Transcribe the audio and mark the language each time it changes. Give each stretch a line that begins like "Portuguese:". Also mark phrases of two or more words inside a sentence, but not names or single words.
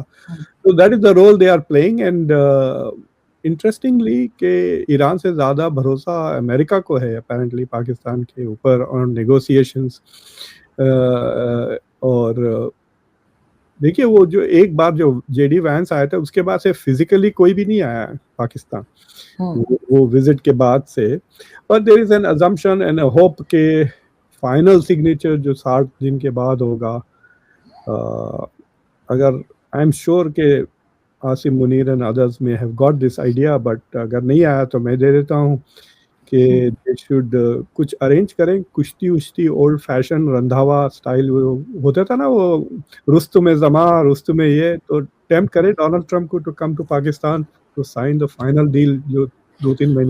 Urdu: تو
English: that is the role they are playing. and interestingly
Urdu: کہ ایران سے زیادہ بھروسہ امریکہ کو ہے اپیرنٹلی پاکستان کے اوپر
English: on negotiations.
Urdu: اور دیکھیے وہ جو ایک بار جو جے ڈی وینس آیا تھا, اس کے بعد سے فزیکلی کوئی بھی نہیں آیا پاکستان وہ وزٹ کے بعد سے.
English: but there is an assumption and a hope کہ final signature
Urdu: جو 60 دن کے بعد ہوگا. اگر
English: I am sure
Urdu: کہ عاصم منیر
English: and others
Urdu: میں
English: have got this idea, but
Urdu: اگر نہیں آیا تو میں دے دیتا ہوں کہ
English: they should
Urdu: کچھ ارینج کریں, کشتی وشتی
English: old fashion
Urdu: رندھاوا اسٹائل ہوتا تھا نا, وہ رستم زماں رستم یہ, تو ٹیمپٹ کرے ڈونلڈ ٹرمپ کو
English: to come to Pakistan to sign the final deal
Urdu: جو 2-3 مہینے.